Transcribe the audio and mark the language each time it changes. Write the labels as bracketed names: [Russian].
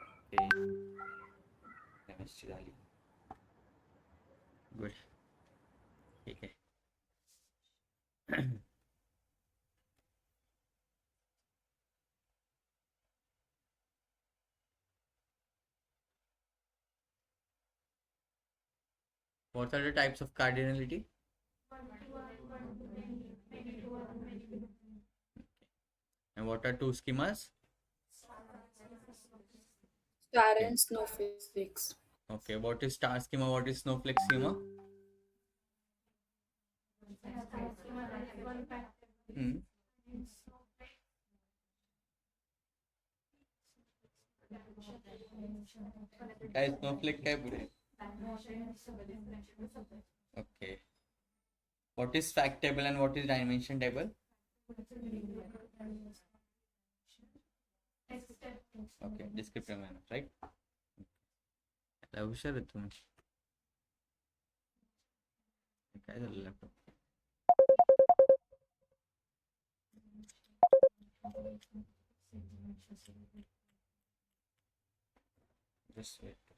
[Marathi] ते केमिस्ट्री झाली गुड ठीक आहे [English] What are the types of cardinality? And what are two schemas? Star Okay. and snowflakes. Okay, what is star schema? What is snowflake schema? Hmm. [Marathi] काय snowflake काय पुढे? [English] Okay. What is fact table and what is dimension table? Okay, descriptive manner, right? [Marathi] हुशार आहे तुम्ही काय झालं laptop [English] just wait